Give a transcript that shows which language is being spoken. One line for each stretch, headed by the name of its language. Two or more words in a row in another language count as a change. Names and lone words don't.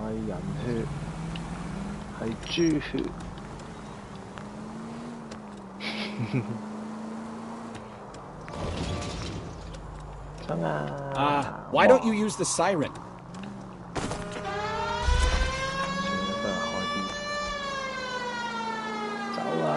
Cantonese: 人血，係豬血。衝啊！
English: Why don't you use the siren?
Cantonese: 走啊！